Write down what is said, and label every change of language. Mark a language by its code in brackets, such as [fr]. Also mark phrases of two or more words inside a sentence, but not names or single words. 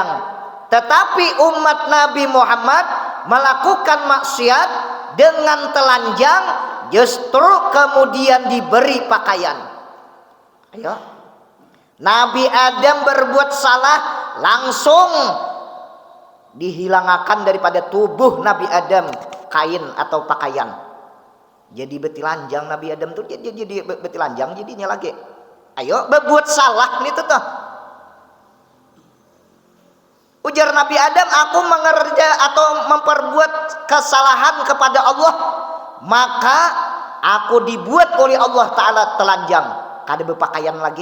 [id] Tetapi umat Nabi Muhammad melakukan maksiat dengan telanjang, justru kemudian diberi pakaian. Ayo, Nabi Adam berbuat salah, langsung dihilangkan daripada tubuh Nabi Adam kain atau pakaian. [bjn] Jadi betilanjang Nabi Adam tuh jadi betilanjang jadinya lagi. Ayo berbuat salah nih tuh. Ujar Nabi Adam, aku mengerja atau memperbuat kesalahan kepada Allah, maka aku dibuat oleh Allah Ta'ala telanjang, kada berpakaian lagi.